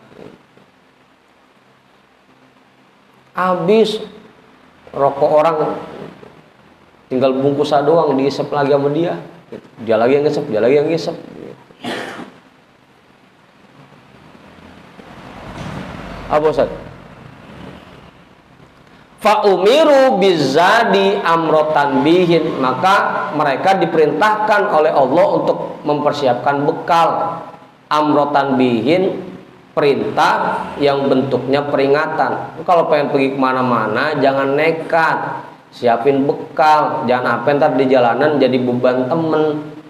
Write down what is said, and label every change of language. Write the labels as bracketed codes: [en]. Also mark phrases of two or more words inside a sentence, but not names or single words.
[id] Habis rokok orang tinggal bungkusan doang, diisep lagi sama dia. Dia lagi yang ngisep, dia lagi yang ngisep. Apa Ustaz? [ar] فأمروا بزاد أمرة بهن, [id] maka mereka diperintahkan oleh Allah untuk mempersiapkan bekal. [ar] أمرة بهن, [id] perintah yang bentuknya peringatan. Kalau pengen pergi kemana-mana jangan nekat, siapin bekal, jangan apa ntar di jalanan jadi beban temen.